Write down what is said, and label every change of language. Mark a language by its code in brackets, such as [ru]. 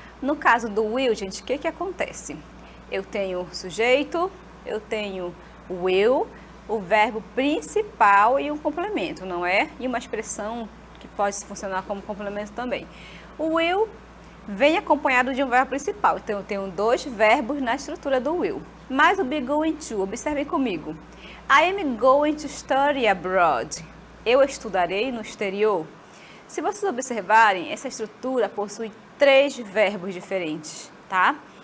[pt] No caso do will, gente, o que acontece? Eu tenho sujeito, eu tenho will, o verbo principal e um complemento, não é? E uma expressão que pode funcionar como complemento também. O will vem acompanhado de um verbo principal, então eu tenho dois verbos na estrutura do will. Mas o be going to, observem comigo. [en] I am going to study abroad. [pt] Eu estudarei no exterior. Se vocês observarem, essa estrutura possui três verbos diferentes, tá?